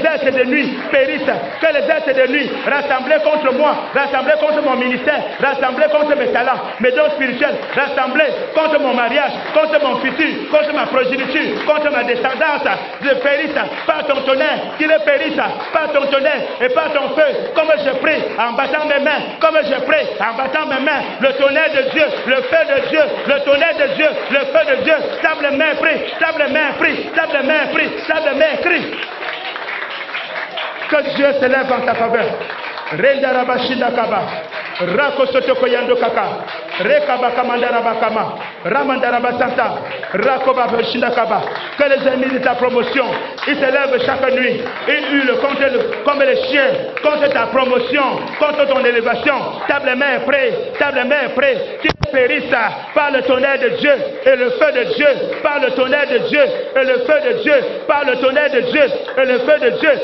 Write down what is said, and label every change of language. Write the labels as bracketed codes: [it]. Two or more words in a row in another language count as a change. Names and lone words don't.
[fr] êtres de nuit périssent, que les êtres de nuit rassemblés contre moi, rassemblés contre mon ministère, rassemblés contre mes talents, mes dons spirituels, rassemblés contre mon mariage, contre mon futur, contre ma progéniture, contre ma descendance, je périsse par ton tonnerre, qu'il périsse par ton tonnerre et par ton feu, comme je prie en battant mes mains, comme je prie en battant mes mains, le tonnerre de Dieu, le feu de Dieu, le tonnerre de Dieu, le feu de Dieu, tape les mains, prie, tape les mains, prie, tape les mains, prie, tape les mains, crie. Que Dieu se lève en ta faveur. Rendarabashinda Kaba, Rakosoto Koyando Kaka, Rekaba Kamandarabakama, Ramandarabasanta, Rakoba Bashinda Kaba. Que les ennemis de ta promotion, ils se lèvent chaque nuit, ils hurlent comme les chiens, contre ta promotion, contre ton élévation. Tape les mains, prie, tape les mains, prie, qu'ils périssent par le tonnerre de Dieu et le feu de Dieu, par le tonnerre de Dieu et le feu de Dieu, par le tonnerre de Dieu et le feu de Dieu.